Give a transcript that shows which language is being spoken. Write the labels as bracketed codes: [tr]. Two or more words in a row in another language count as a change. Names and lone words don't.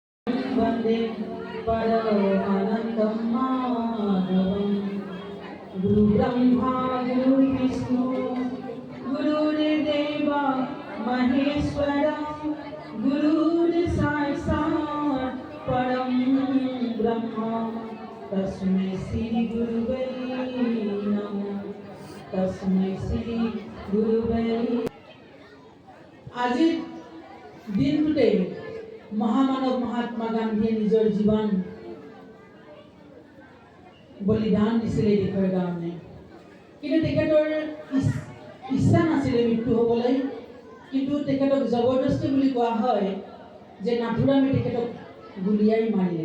[sa] वन्दे परमानन्दं माधवं गुरुब्रह्मा गुरुर्विष्णु गुरुर्देव महेश्वरं गुरुर्साक्षात् परं ब्रह्म तस्मै श्री गुरुवे नमः तस्मै श्री गुरुवे। [as] আজিৰ দিনটোতে মহামানৱ মহাত্মা গান্ধীয়ে নিজৰ জীৱন বলিদান দিছিলে দেশৰ কাৰণে, কিন্তু তেখেতৰ ইচ্ছা নাছিলে মৃত্যু হ'বলৈ, কিন্তু তেখেতক জবৰদস্তি বুলি কোৱা হয় যে নাথুৰামে তেখেতক গুলিয়াই মাৰিলে।